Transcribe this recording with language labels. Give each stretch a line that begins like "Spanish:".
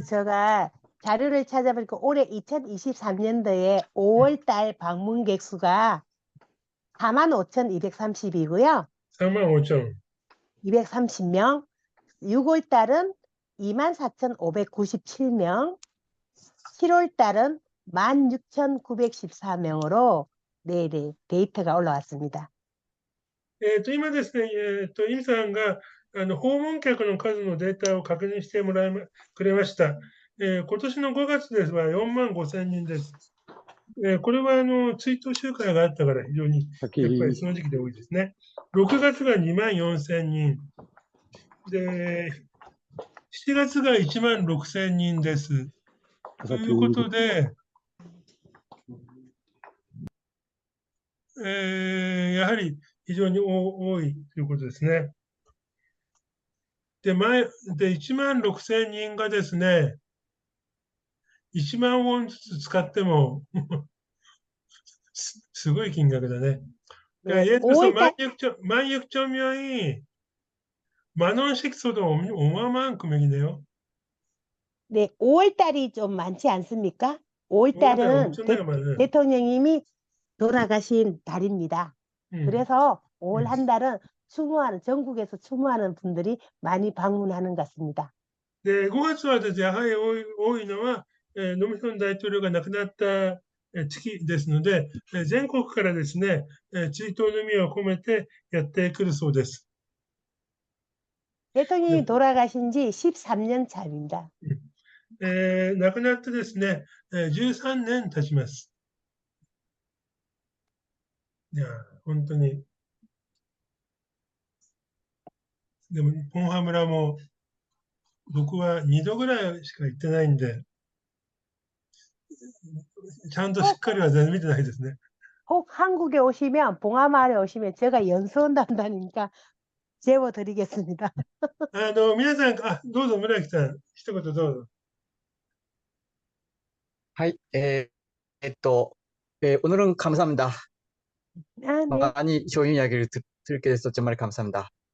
Korean: 제가 자료를 찾아보니까 올해 2023년도에 5월 달 방문객 수가 45,230이고요. 45,000. 230명. 6월 달은 24,597명. 7월 달은 16,914명으로 네, 데이터가 올라왔습니다.
Japanese: 今ですね、イムさんが訪問客の数のデータを確認してくれました。今年の5月ですが、4万5千人です。これは追悼集会があったから非常にやっぱりその時期で多いですね。 6月が2万4千人。で、7月が1万6千人です。ということで、やはり非常に多いということですね。で、1万6千人がですね、1万ウォンずつ使ってもすごい金額だね。
Korean: 네, 예를 들어서 5월 달, 16,000명이 10,000원씩 써도 어마어마한 금액이네요. 네, 5월 달이 좀 많지 않습니까? 5월 5월달 달은 엄청나게 많은. 대통령님이 돌아가신 달입니다. 음. 그래서 5월 음. 한 달은 전국에서 추모하는 분들이 많이 방문하는 것 같습니다.
Japanese: で、5月はですね、やはり多いのは、ノムヒョン大統領が亡くなった月ですので、全国からですね、追悼の意味を込めてやってくるそうです。
Korean: 대통령이 돌아가신 지 13년 차입니다.
Japanese: 亡くなってですね、13年経ちます。いや、本当に。でも、ポンハ村も僕は2度ぐらいしか行ってないんで、ちゃんとしっかりは全然見てないですね。
Korean: 혹 한국에 오시면, 봉하마을에 오시면 제가 연수원단다니까 제보 드리겠습니다.
Japanese: 皆さん、どうぞ、村木さん、一言どうぞ。
Korean: はい、오늘은 감사합니다. 아, 네. 많이 좋은 이야기를 들게 돼서 정말 감사합니다.